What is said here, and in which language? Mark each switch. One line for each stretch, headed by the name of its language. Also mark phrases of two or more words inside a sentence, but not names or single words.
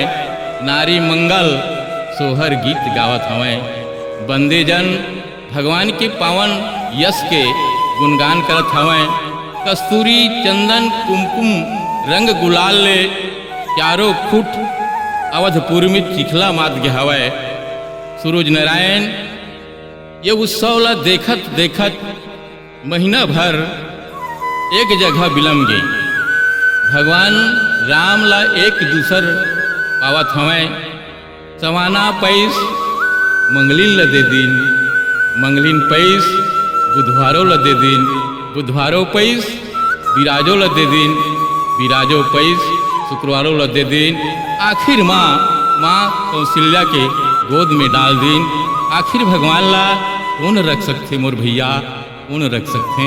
Chhattisgarhi: नारी मंगल सोहर गीत गावत हवें। बंदे जन भगवान के पावन यश के गुणगान करत हवें। कस्तूरी चंदन कुमकुम रंग गुलाल ले चारों खुट अवधपुर में चिखला मात के हवै। सूरज नारायण ये उत्सव ला देखत देखत महीना भर एक जगह बिलम गई। भगवान राम ला एक दूसर पावत हवें। सवाना पैस मंगलिन ल दे दिन, मंगलिन पैस बुधवारों ल दे दिन, बुधवारों पैस बिराजो ल दे दिन, बिराजो पैस शुक्रवारों ल दे दिन। आखिर माँ कौशल्या के गोद में डाल दिन। आखिर भगवान ला कौन रख सकते मोर भैया, कौन रख सकते।